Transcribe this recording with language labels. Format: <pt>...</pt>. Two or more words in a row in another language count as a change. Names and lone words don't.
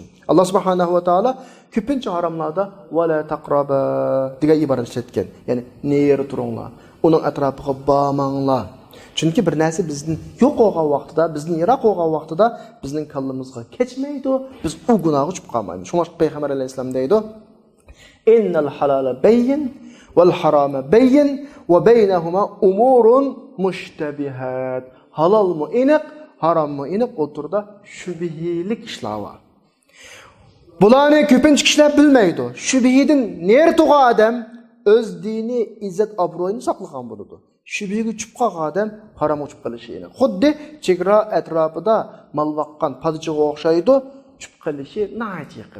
<uz>Alloh subhanahu va taolo ko'pincha haromlarda</uz> <ar>"ولا تقربا"</ar> <uz>degan iborat ishlatgan. Ya'ni neri turinglar, uning atrofiga bormanglar. Chunki bir narsa bizni yo'q bo'lgan vaqtida, bizni yiroq bo'lgan vaqtida bizning kallamizga kechmaydi, biz u gunohga tushib qolmaymiz. Shunga payg'ambar alayhisalom deydi:</uz> <ar>"إن الحلال بين والحرام بين وبينهما أمور مشتبهات."</ar> <uz>Halal mı aniq, haram mı aniq o'tirda shubhilik ishlar bor. Bularni ko'pincha kishilar bilmaydi. Shubhidan ner tug'an odam o'z dini, izzat, obro'yini saqlagan bo'ladi. Shubhiga tushib qolgan odam harom uchib qolishi aniq. Xuddi chegara atrofida mol boqqan podshohga o'xshaydi, tushib qolishi nahayat yaqin.</uz>